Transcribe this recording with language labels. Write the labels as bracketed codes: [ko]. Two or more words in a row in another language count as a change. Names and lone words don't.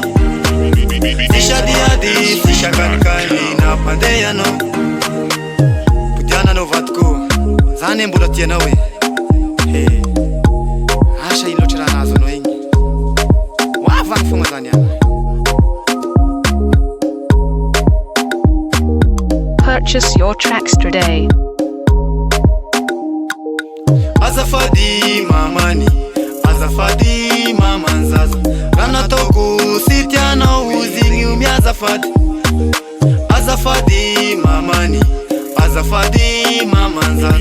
[mg] Sy adiady, sy sakanikany nampandeha anao. Podiana anao vadiko, zany mbola tianao e. Asa ino loatra raha nahazo anao igny, hoavagny fogna zany ana. [en] Purchase your tracks today. [mg] Azafady mamany, azafady mamanzaza. Raha nataoko sy tianao zigny miazafady. Azafady mamany, azafady mamanzaza.